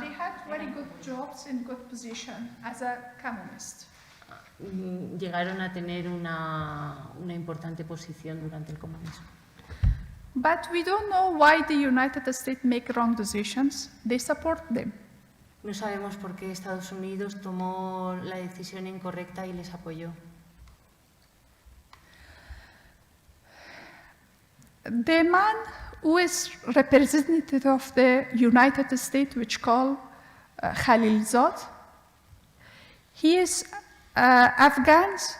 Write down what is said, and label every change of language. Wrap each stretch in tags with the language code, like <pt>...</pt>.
<en>They had very good jobs and good position as a communist.</en> <es>llegaron a tener una importante posición durante el comunismo.</es> <en>But we don't know why the United States make wrong decisions. They support them.</en> <es>No sabemos por qué Estados Unidos tomó la decisión incorrecta y les apoyó.</es> <en>The man who is representative of the United States, which called Khalilzad, he is Afghan.</en>